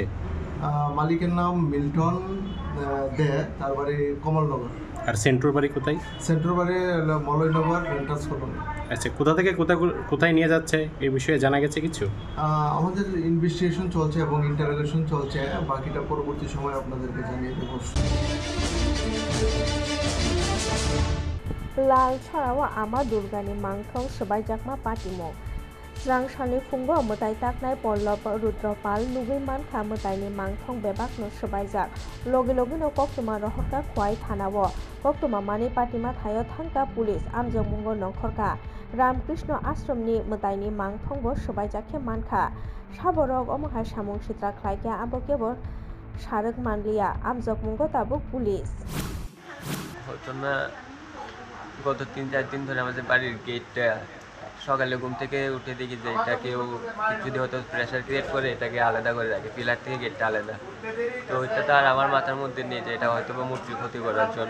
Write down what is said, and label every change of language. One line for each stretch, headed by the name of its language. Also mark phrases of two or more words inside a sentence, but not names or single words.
Bangla: মালিকের নাম মিল্টন দে, তার বাড়ি কমলনগর। আর সেন্ট্রোর বাড়ি কোথায়? সেন্ট্রোর বাড়ি মলয়নগর রেন্টাস কলোনি। আচ্ছা, কোথা থেকে কোথায় নিয়ে যাচ্ছে এই বিষয়ে জানা গেছে কিছু? আমাদের ইনভেস্টিগেশন চলছে এবং ইন্টারোগেশন চলছে, বাকিটা পরবর্তী সময় আপনাদেরকে জানিয়ে দেব।
Kok Borok: लाल छरावा आमा दुर्गानि मांथं सबायजाकमा पाटिमो स्रांसानि फुंगो मोताय ताकनाय पल्लव रुद्रपाल नुगै मानखा मोतायनि मांथं बेबाकनो सबायजाक लगे लगेनो कक्टमा रहका खवाय थानावो कक्टमा मानि पाटिमा थायो थांका पुलिस आमजों मुंगो नखरका रामकृष्ण आश्रमनि मोतायनि मांथंबो सबायजाखे मानखा साबरक अमहा सामुं सित्रा ख्लायके आबो केबल सारक मानलिया आमजों मुंगो ताबुक पुलिस
Bangla: ঘটনা গত 3-4 দিন ধরে আমাদের বাড়ির গেটটা সকালে ঘুম থেকে উঠে দেখি যে এটা কেউ যদি হয়তো
English: pressure create
Bangla: করে এটাকে আলাদা করে রাখে, পিলার থেকে গেটটা আলাদা। তো ওইটা তো আর আমার মাথার মধ্যে নেই যে এটা হয়তো বা মূর্তির ক্ষতি করার জন্য।